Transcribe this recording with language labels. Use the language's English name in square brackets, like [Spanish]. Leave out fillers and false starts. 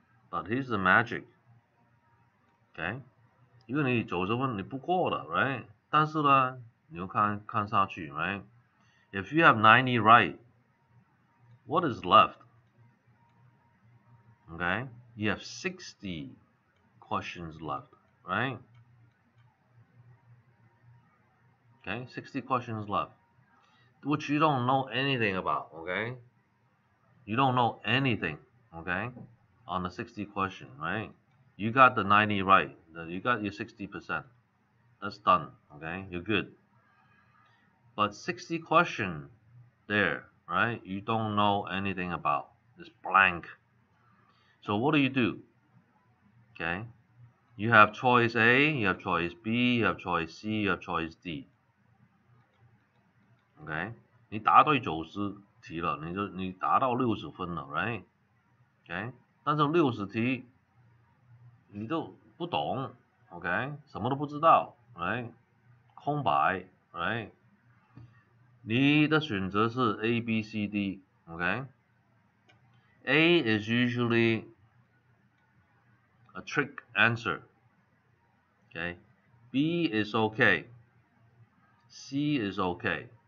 [English] But here's the magic, okay? [Chinese] 因为你90分你不过的 ，right？ 但是呢，你要看下去 ，right？ [English] If you have 90 right, what is left? Okay, you have 60 questions left, right? Okay, 60 questions left, which you don't know anything about, okay? You don't know anything, okay, on the 60 question, right? You got the 90 right, you got your 60%. That's done, okay? You're good. But 60 question there, right? You don't know anything about. It's blank. So what do? Okay, you have choice A, you have choice B, you have choice C, you have choice D. [Chinese] OK， 你答对90题了，你达到60分了 ，right？ OK， 但是60题你都不懂 ，OK， 什么都不知道 ，right？空白 ，right？你的选择是 A, B, C, D，OK？ [English] A is usually a trick answer. Okay, B is okay. C is okay.